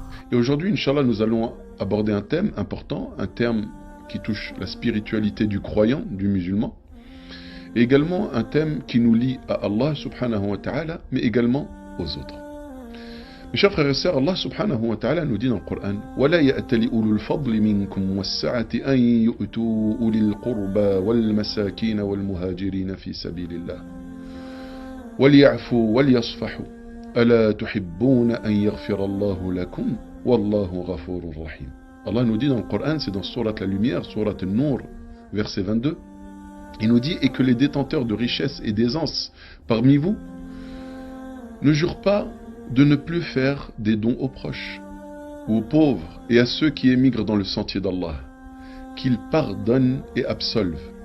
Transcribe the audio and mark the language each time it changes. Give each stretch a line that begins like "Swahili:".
French: Et aujourd'hui, Inch'Allah, nous allons aborder un thème important, un terme qui touche la spiritualité du croyant, du musulman, et également un thème qui nous lie à Allah subhanahu wa ta'ala, mais également aux autres. Mes chers frères et sœurs, Allah subhanahu wa ta'ala nous dit dans le Coran
Arabic: وَلَا يَأْتَلِ أُولُو الْفَضْلِ مِنْكُمْ وَالسَّعَةِ أَنْ يُؤْتُوا أُولِي الْقُرْبَى وَالْمَسَاكِينَ وَالْمُهَاجِرِينَ فِي سَبِيلِ اللَّهِ وَلْيَعْفُوا وَلْيَصْفَحُوا أَلَا تُحِبُّونَ أَنْ يَغْفِرَ اللَّهُ لَكُمْ وَاللَّهُ غَفُورٌ رَحِيمٌ.
French: Allah nous dit dans le Coran, c'est dans Sourate la Lumière, Sourate An-Nur, verset 22, il nous dit « Et que les détenteurs de richesses et d'aisance parmi vous ne jurent pas de ne plus faire des dons aux proches, ou aux pauvres et à ceux qui émigrent dans le sentier d'Allah, qu'ils pardonnent et absolvent.